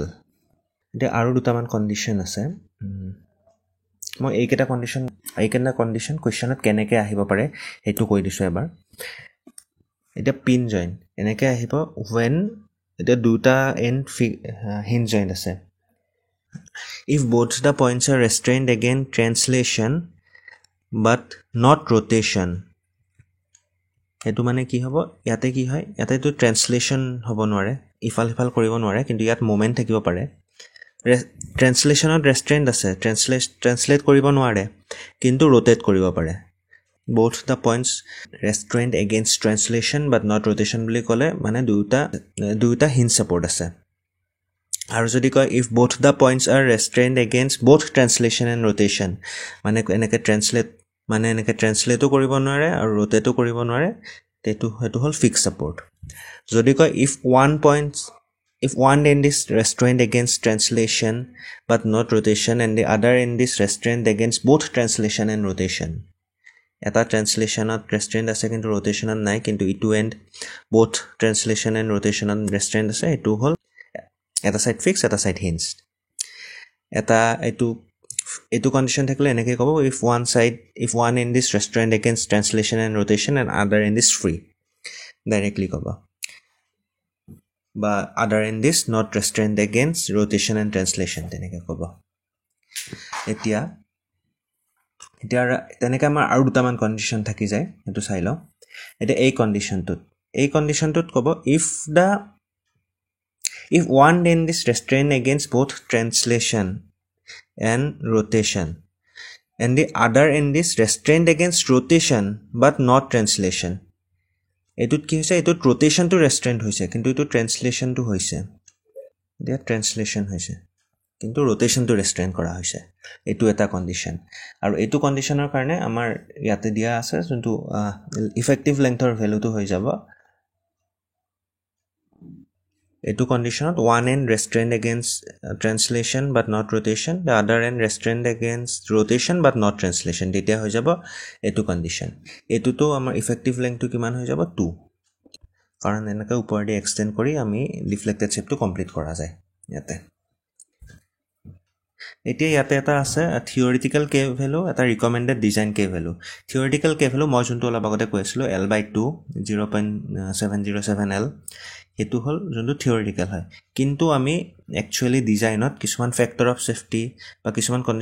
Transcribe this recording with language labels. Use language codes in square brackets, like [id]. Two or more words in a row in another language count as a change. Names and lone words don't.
[as] এতিয়া আৰু দুটামান কণ্ডিশ্যন আছে। মই এইকেইটা কণ্ডিশ্যন কুৱেশ্যনত কেনেকৈ আহিব পাৰে সেইটো কৈ দিছোঁ এবাৰ। এতিয়া [en] pin joint [as] এনেকৈ আহিব এতিয়া দুটা [en] end hinge joint [as] আছে। [en] If both the points are restrained against translation but not rotation, [as] সেইটো মানে কি হ'ব? ইয়াতে কি হয়, ইয়াতেতো ট্ৰেন্সলেশ্যন হ'ব নোৱাৰে, ইফাল সিফাল কৰিব নোৱাৰে, কিন্তু ইয়াত মুভমেণ্ট থাকিব পাৰে। ট্ৰেন্সলেশ্যনত ৰেষ্ট্ৰেইণ্ট আছে, ট্ৰেন্সলেট কৰিব নোৱাৰে কিন্তু ৰোটেট কৰিব পাৰে। [en] both the points restrained against translation but not rotation [as] বুলি ক'লে মানে দুয়োটা [en] hinge support [as] আছে। আৰু যদি কয় [en] if both the points are restrained against both translation and rotation, [as] মানে এনেকৈ ট্ৰেন্সলেটো কৰিব নোৱাৰে আৰু ৰোটেটো কৰিব নোৱাৰে, সেইটো হ'ল [en] fix support. [as] যদি কয় [en] if one end is restrained against translation but not rotation and the other end is restrained against both translation and rotation, [as] এটা ট্ৰেন্সলেশ্যনত ৰেষ্ট্ৰেইণ্ট আছে কিন্তু ৰোটেশ্যনত নাই, কিন্তু ইটো এণ্ড [en] both translation and rotationত [as] ৰেষ্ট্ৰেইণ্ট আছে, এইটো হ'ল এটা [en] side fix [as] এটা [en] side hinge. [as] এইটো কণ্ডিশ্যন থাকিলে এনেকৈ ক'ব [en] if one end is restrained against translation and rotation and other end is free, [as] ডাইৰেক্টলি ক'ব বা [en] other end is not restrained against rotation and translation [as] তেনেকৈ ক'ব এতিয়া তেনেকৈ আমাৰ আৰু দুটামান কণ্ডিশ্যন থাকি যায় সেইটো চাই লওঁ এতিয়া এই কণ্ডিশ্যনটোত ক'ব ইফ [en] one end is restrained against both translation and rotation and the other end is restrained against rotation but not translation [as] এইটোত কি হৈছে এইটোত [en] rotationটো restrained [as] হৈছে কিন্তু এইটো translationটো হৈছে এতিয়া translation হৈছে কিন্তু [en] rotationটো restrained [as] কৰা হৈছে এইটো এটা কণ্ডিশ্যন আৰু এইটো কণ্ডিশ্যনৰ কাৰণে আমাৰ ইয়াতে দিয়া আছে যোনটো [en] effective lengthৰ valueটো [as] হৈ যাব এইটো কণ্ডিশ্যনত [en] one end restrained against translation but not rotation the other end restrained against rotation but not translation [as] তেতিয়া হৈ যাব এইটো কণ্ডিশ্যন এইটোতো আমাৰ [en] effective lengthটো [as] কিমান হৈ যাব 2 কাৰণ এনেকৈ ওপৰেদি এক্সটেণ্ড কৰি আমি [en] reflected shapeটো [as] কমপ্লিট কৰা যায় ইয়াতে এতিয়া ইয়াতে এটা আছে [en] theoretical K value [as] এটা [en] recommended design K value theoretical K value [as] মই যোনটো অলপ আগতে কৈ আছিলোঁ L/2 0.707 L সেইটো হ'ল যোনটো থিয়ৰিটিকেল হয় কিন্তু আমি [en] actually designত [as] কিছুমান [en] factor of safety [as] বা কিছুমান